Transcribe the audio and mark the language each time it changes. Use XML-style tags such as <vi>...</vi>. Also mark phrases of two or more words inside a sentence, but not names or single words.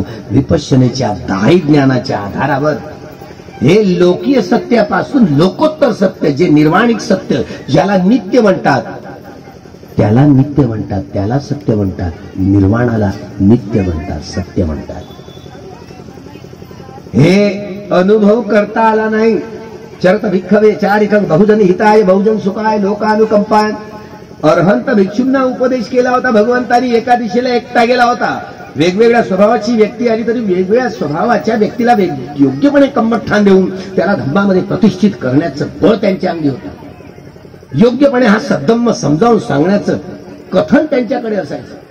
<mr>विपश्यनेच्या 10 ज्ञानाच्या आधारावर हे लोकीय सत्यापासून लोकोत्तर सत्य जे निर्वाणिक सत्य ज्याला नित्य म्हणतात त्याला नित्य म्हणतात, त्याला सत्य म्हणतात. निर्वाणाला नित्य म्हणतात, सत्य म्हणतात. हे अनुभव करता आला नाही.</mr> <pi>चरत भिक्खवे चारिकं बहुजन हिताय बहुजन सुखाय लोकानुकंपाय.</pi> <mr>अरहंत भिक्षूंना उपदेश केला होता भगवंतानी. एका दिशेला एकटा गेला होता. वेगवेगळ्या स्वभावाची व्यक्ती आली तरी वेगवेगळ्या स्वभावाच्या व्यक्तीला योग्यपणे कम्मठाण देऊन त्याला धम्मामध्ये प्रतिष्ठित करण्याचं बळ त्यांच्या अंगी होतं. योग्यपणे हा सद्धम्म समजावून सांगण्याचं कथन त्यांच्याकडे असायचं.</mr>